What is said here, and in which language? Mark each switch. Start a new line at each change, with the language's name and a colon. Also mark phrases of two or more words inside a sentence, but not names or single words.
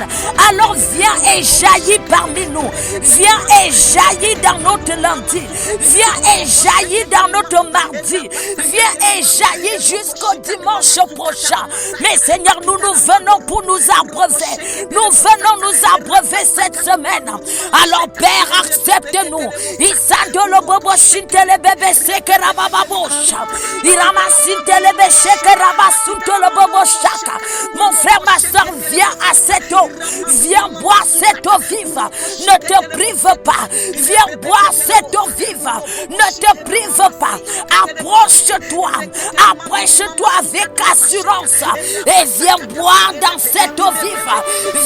French: Alors viens et jaillis parmi nous. Viens et jaillis dans notre lundi. Viens et jaillis dans notre mardi. Viens et jaillis jusqu'au dimanche prochain. Mais Seigneur, nous venons pour nous abreuver. Nous venons nous abreuver cette semaine. Alors Père, accepte-nous. Isandolo bobo shintele bebe sekera bababosha. Iramasintele bebe shekera basuntolo bobo shaka. Mon frère, ma soeur, viens à cette eau. Viens boire cette eau vive. Ne te prive pas. Viens boire cette eau vive. Ne te prive pas. Approche-toi. Approche-toi avec assurance. Et viens boire dans cette eau vive.